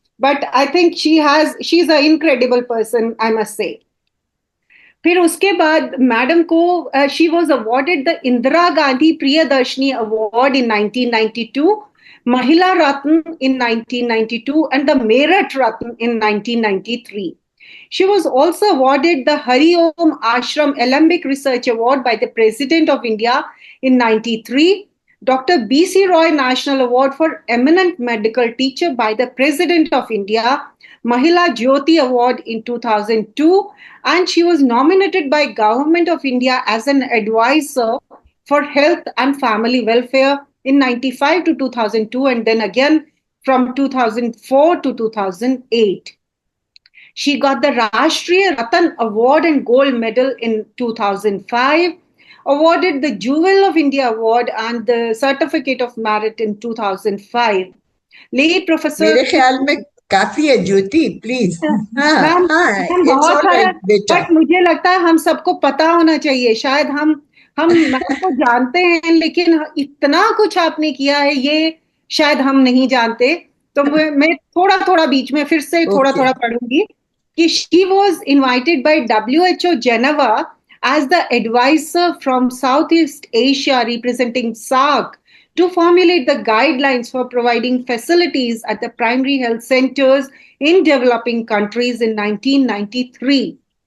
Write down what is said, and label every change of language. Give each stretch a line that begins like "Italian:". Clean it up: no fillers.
English: But I think she is a incredible person, I must say.
Hindi: फिर उसके बाद madam को
English: She was awarded the Indira Gandhi Priyadarshini award in 1992, Mahila Ratna in 1992, and the Merit Ratna in 1993. She was also awarded the Hari Om Ashram Alembic Research Award by the President of India in 93, Dr. B.C. Roy National Award for Eminent Medical Teacher by the President of India, Mahila Jyoti Award in 2002, and she was nominated by Government of India as an advisor for health and family welfare in 95 to 2002, and then again from 2004 to 2008. She got the Rashtriya Ratan Award and Gold Medal in 2005, awarded the Jewel of India Award and the Certificate of Merit in 2005. Late Professor...
Hindi: मेरे ख्याल में काफी है ज्योति, please. Ma'am बहुत है, but मुझे लगता है हम सबको पता होना चाहिए। शायद हम मैम को जानते हैं, लेकिन इतना कुछ आपने किया है ये शायद हम नहीं जानते। तो मैं थोड़ा थोड़ा बीच में फिर से थोड़ा थोड़ा पढ़ूंगी कि
English: she was invited by WHO Geneva as the advisor from Southeast Asia representing SAARC to formulate the guidelines for providing facilities at the primary health centers in developing countries in 1993.